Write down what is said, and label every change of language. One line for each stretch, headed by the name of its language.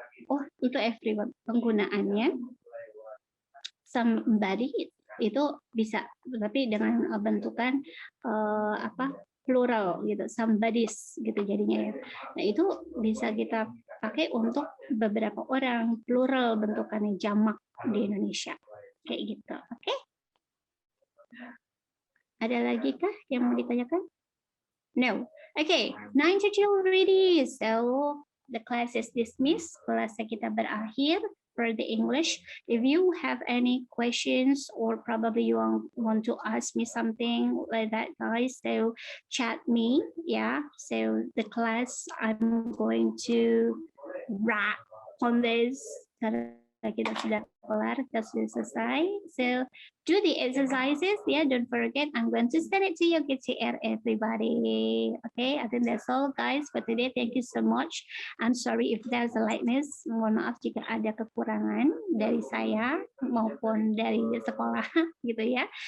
Indonesian: Oh itu everyone, penggunaannya somebody itu bisa, tapi dengan bentukan plural gitu, somebody's gitu jadinya ya. Nah itu bisa kita pakai untuk beberapa orang, plural bentukannya, jamak di Indonesia kayak gitu. Oke? Ada lagi kah yang mau ditanyakan?
English: No. Okay, 9 to 2 already. So the class is dismissed.
Indonesian: Kelasnya kita berakhir
English: for the English. If you have any questions or probably you want to ask me something like that, guys, so chat me. Yeah. So the class I'm going to wrap on this.
Indonesian: Kita sudah kelar, kita sudah selesai.
English: So do the exercises. Yeah, don't forget. I'm going to send it to your GTR, everybody. Okay, I think that's all, guys, for today. Thank you so much. I'm sorry if there's a lightness.
Indonesian: Mohon maaf jika ada kekurangan dari saya maupun dari sekolah, gitu ya.